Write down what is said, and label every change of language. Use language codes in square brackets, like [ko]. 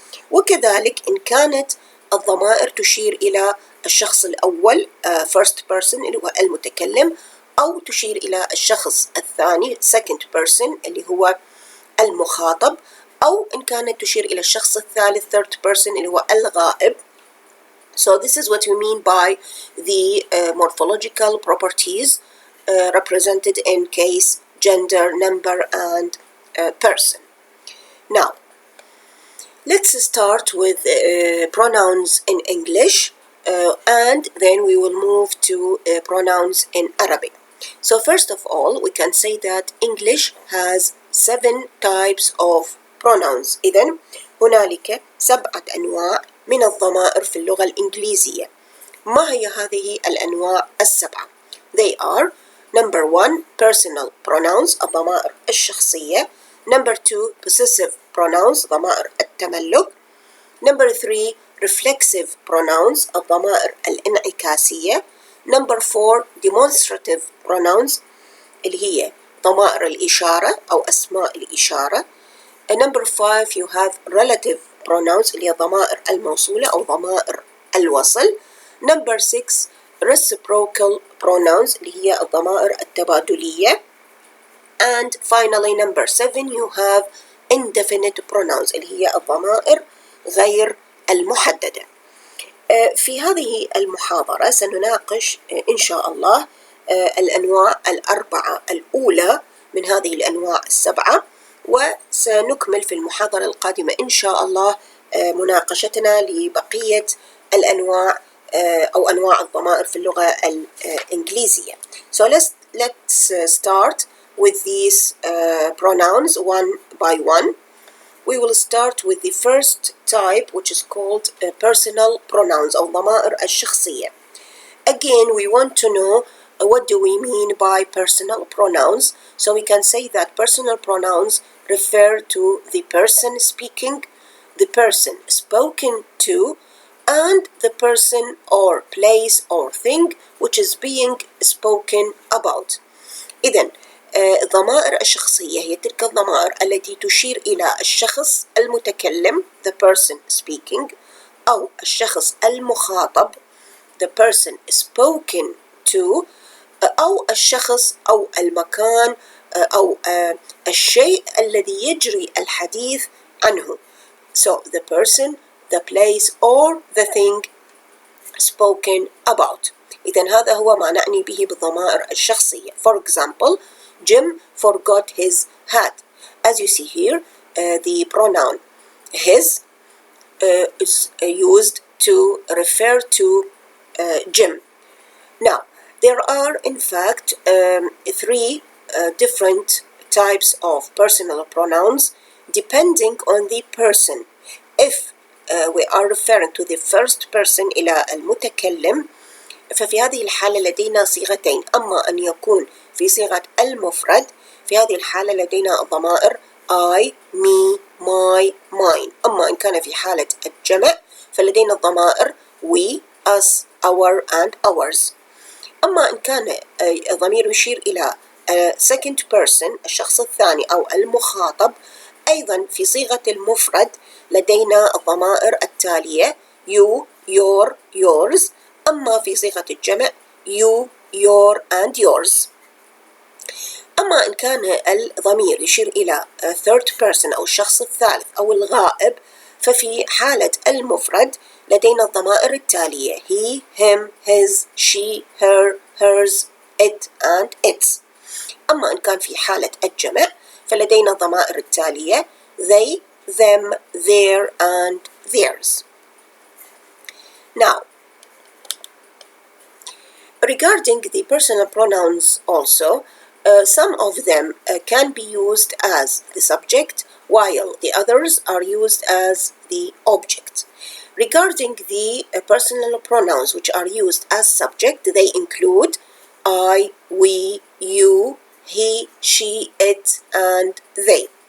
[ar] وكذلك إن كانت الضمائر تشير إلى الشخص الأول [en] first person [ar] اللي هو المتكلم، أو تشير إلى الشخص الثاني [en] second person [ar] اللي هو المخاطب، أو إن كانت تشير إلى الشخص الثالث [en] third person [ar] اللي هو الغائب. [en] So this is what we mean by the morphological properties represented in case, gender, number, and person. Now, let's start with pronouns in English and then we will move to pronouns in Arabic. So first of all, we can say that English has 7 types of pronouns. [ar] إذن هنالك 7 أنواع من الضمائر في اللغة الإنجليزية. ما هي هذه الأنواع السبعة؟ [en] They are number 1 personal pronouns [ar] الضمائر الشخصية. [en] Number 2, possessive pronouns, [ar] ضمائر التملك. [en] Number 3, reflexive pronouns, [ar] الضمائر الانعكاسية. [en] Number 4, demonstrative pronouns [ar] اللي هي ضمائر الإشارة أو أسماء الإشارة. [en] Number 5, you have relative pronouns [ar] اللي هي ضمائر الموصولة أو ضمائر الوصل. [en] Number 6, reciprocal pronouns [ar] اللي هي الضمائر التبادلية. [en] And finally number 7, you have indefinite pronouns [ar] اللي هي الضمائر غير المحددة. في هذه المحاضرة سنناقش إن شاء الله الأنواع الأربعة الأولى من هذه الأنواع السبعة، وسنكمل في المحاضرة القادمة إن شاء الله مناقشتنا لبقية الأنواع أو أنواع الضمائر في اللغة الإنجليزية. [en] So let's start with these pronouns one by one. We will start with the first type, which is called personal pronouns [ar] أو ضمائر الشخصية. [en] Again, we want to know what do we mean by personal pronouns. So we can say that personal pronouns refer to the person speaking, the person spoken to, and the person or place or thing which is being spoken about. [ar] إذن الضمائر الشخصية هي تلك الضمائر التي تشير إلى الشخص المتكلم [en] the person speaking [ar] أو الشخص المخاطب [en] the person spoken to [ar] أو الشخص أو المكان أو الشيء الذي يجري الحديث عنه. [en] So the person, the place or the thing spoken about. [ar] إذن هذا هو ما نعني به بالضمائر الشخصية. [en] For example, Jim forgot his hat. As you see here, the pronoun his is used to refer to Jim. Now, there are in fact three different types of personal pronouns depending on the person. If we are referring to the first person [ar] إلى المتكلم، ففي هذه الحالة لدينا صيغتين. أما أن يكون في صيغة المفرد، في هذه الحالة لدينا الضمائر [en] I, me, my, mine. [ar] أما إن كان في حالة الجمع فلدينا الضمائر [en] we, us, our and ours. [ar] أما إن كان الضمير يشير إلى [en] second person [ar] الشخص الثاني أو المخاطب، أيضا في صيغة المفرد لدينا الضمائر التالية [en] you, your, yours. [ar] أما في صيغة الجمع [en] you, your and yours. [ar] أما إن كان الضمير يشير إلى [en] third person [ar] أو الشخص الثالث أو الغائب، ففي حالة المفرد لدينا الضمائر التالية [en] he, him, his, she, her, hers, it and its. [ar] أما إن كان في حالة الجمع فلدينا الضمائر التالية [en] they, them, their and theirs. Now, regarding the personal pronouns also, some of them can be used as the subject, while the others are used as the object. Regarding the personal pronouns which are used as subject, they include I, we, you, he, she, it, and they.